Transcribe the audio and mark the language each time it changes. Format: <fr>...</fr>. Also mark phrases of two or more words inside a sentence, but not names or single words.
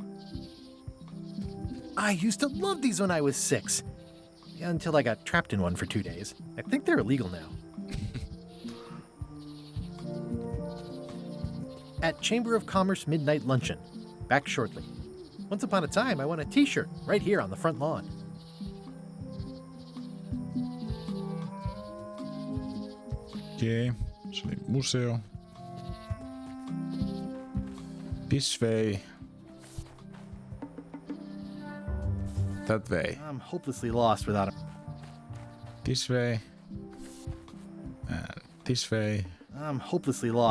<en>I used to love these when I was 6. Until I got trapped in one for 2 days. I think they're illegal now. At Chamber of Commerce Midnight Luncheon. Back shortly. Once upon a time, I won a t-shirt right here on the front lawn.</en> <fi>Okei, se oli museo.</fi> <en>This way. That way. I'm hopelessly lost without a... This way. And this way. I'm hopelessly lost</en>